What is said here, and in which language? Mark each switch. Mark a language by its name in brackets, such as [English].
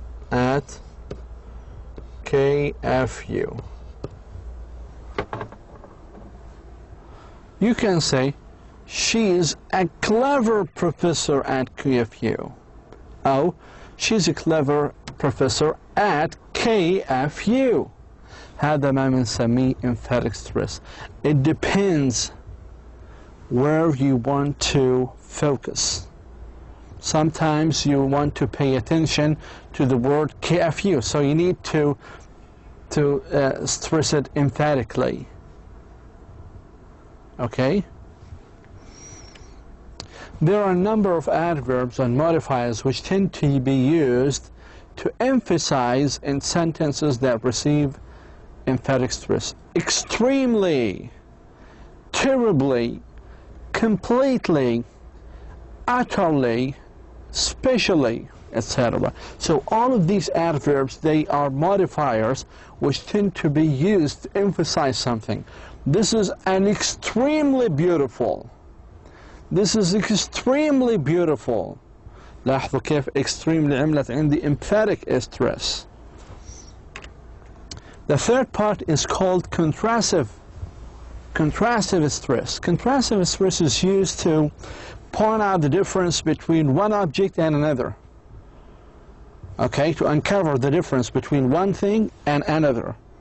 [English] at KFU. You can say, she's a clever professor at KFU. Oh, she's a clever professor at KFU. [Arabic] هذا ما بنسميه emphatic stress. [English] It depends where you want to focus. Sometimes you want to pay attention to the word KFU, so you need to stress it emphatically. Okay? There are a number of adverbs and modifiers which tend to be used to emphasize in sentences that receive emphatic stress. Extremely, terribly, completely, utterly, specially, etc. So all of these adverbs, they are modifiers which tend to be used to emphasize something. This is an extremely beautiful. This is extremely beautiful. [Arabic] لاحظوا كيف extremely عملت عندي emphatic stress. [English] The third part is called contrastive stress. Contrastive stress is used to point out the difference between one object and another. Okay, to uncover the difference between one thing and another.